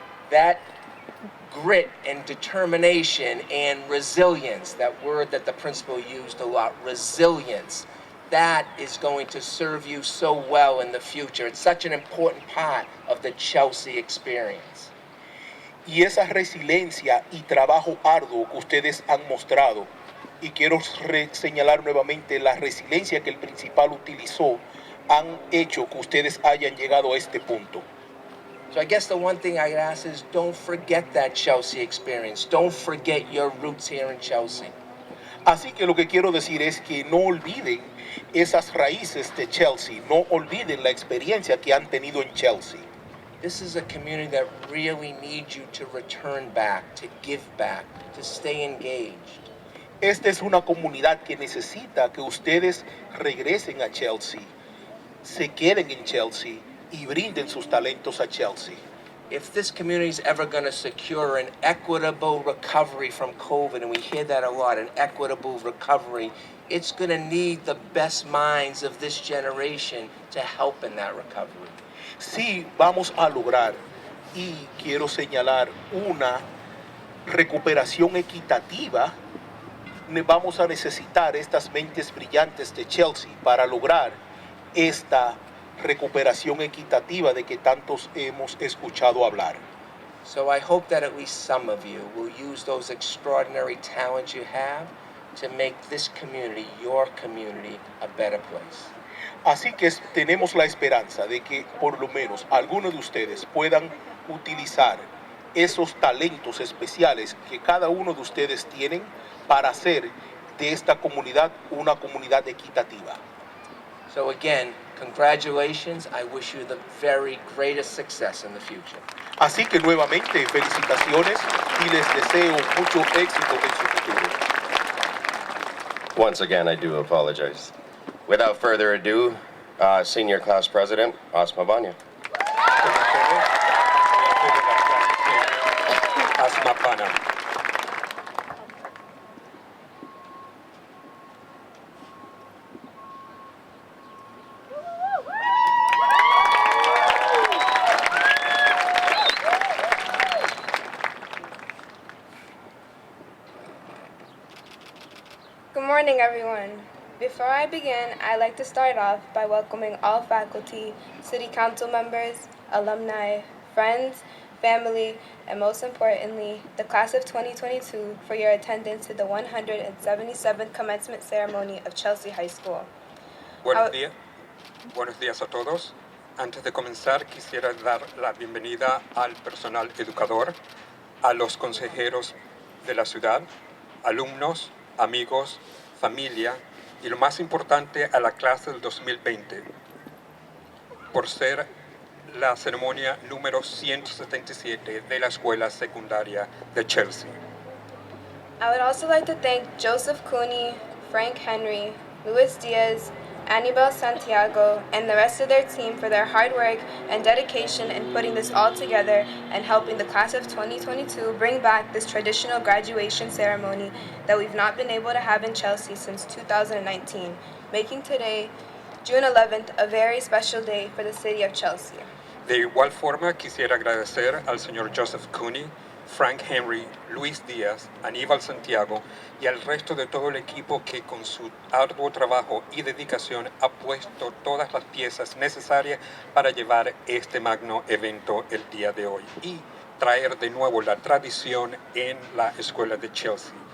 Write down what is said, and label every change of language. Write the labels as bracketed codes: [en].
[en] That grit and determination and resilience, that word that the principal used a lot, resilience, that is going to serve you so well in the future. It's such an important part of the Chelsea experience. [es] Y esa resiliencia y trabajo arduo que ustedes han mostrado, y quiero señalar nuevamente la resiliencia que el principal utilizó, han hecho que ustedes hayan llegado a este punto. [en] So I guess the one thing I'd ask is don't forget that Chelsea experience. Don't forget your roots here in Chelsea. [es] Así que lo que quiero decir es que no olviden esas raíces de Chelsea, no olviden la experiencia que han tenido en Chelsea. [en] This is a community that really needs you to return back, to give back, to stay engaged. [es] Esta es una comunidad que necesita que ustedes regresen a Chelsea, se queden en Chelsea y brinden sus talentos a Chelsea. [en] If this community is ever going to secure an equitable recovery from COVID, and we hear that a lot, an equitable recovery, it's going to need the best minds of this generation to help in that recovery. [es] Sí, vamos a lograr, y quiero señalar, una recuperación equitativa. Vamos a necesitar estas mentes brillantes de Chelsea para lograr esta recuperación equitativa de que tantos hemos escuchado hablar. [en] So I hope that at least some of you will use those extraordinary talents you have to make this community, your community, a better place. [es] Así que tenemos la esperanza de que por lo menos algunos de ustedes puedan utilizar esos talentos especiales que cada uno de ustedes tienen para hacer de esta comunidad una comunidad equitativa. [en] So again, congratulations. I wish you the very greatest success in the future. [es] Así que nuevamente felicitaciones y les deseo mucho éxito en su futuro. [en] Once again, I do apologize. Without further ado, Senior Class President, Asma Banya. Asma Bana. Good morning, everyone. Before I begin, I'd like to start off by welcoming all faculty, city council members, alumni, friends, family, and most importantly, the class of 2022 for your attendance to the 177th commencement ceremony of Chelsea High School. [es] Buenos días. Buenos días a todos. Antes de comenzar, quisiera dar la bienvenida al personal educador, a los consejeros de la ciudad, alumnos, amigos, familia y lo más importante a la clase del 2020 por ser la ceremonia número 177 de la escuela secundaria de Chelsea. [en] I would also like to thank Joseph Cooney, Frank Henry, Luis Diaz, Anibal Santiago, and the rest of their team for their hard work and dedication in putting this all together and helping the class of 2022 bring back this traditional graduation ceremony that we've not been able to have in Chelsea since 2019, making today, June 11th, a very special day for the city of Chelsea. [es] De igual forma, quisiera agradecer al señor Joseph Cooney, Frank Henry, Luis Díaz, Aníbal Santiago y al resto de todo el equipo que con su arduo trabajo y dedicación ha puesto todas las piezas necesarias para llevar este magno evento el día de hoy y traer de nuevo la tradición en la escuela de Chelsea.